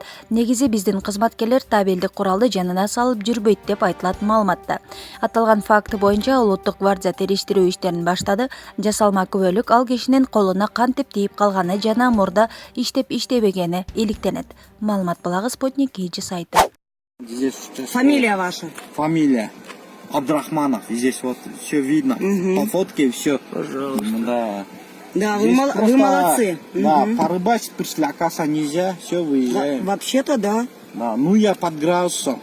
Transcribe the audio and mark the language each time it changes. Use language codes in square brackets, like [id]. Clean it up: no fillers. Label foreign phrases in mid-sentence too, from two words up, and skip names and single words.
[ky] Негизи биздин кызматкерлер табелдик куралды жанына салып жүрбөйт деп айтылат маалыматта. Аталган факт боюнча улуттук гвардия териштирүү иштерин баштады. Жасалма күбөлүк ал кишинин колуна кантип тийип калганы жана мурда иштеп-иштебегени иликтенет. Маалымат булагы Спутник KG сайты. [ru] Фамилия ваша? Фамилия Абдрахманов. Здесь вот все видно. По фотке все. Пожалуйста. Да. Да, Здесь вы просто, молодцы. Да, порыбачить пришли, оказывается, нельзя. Все, выезжаем. Вообще-то да. Да, ну я под градусом.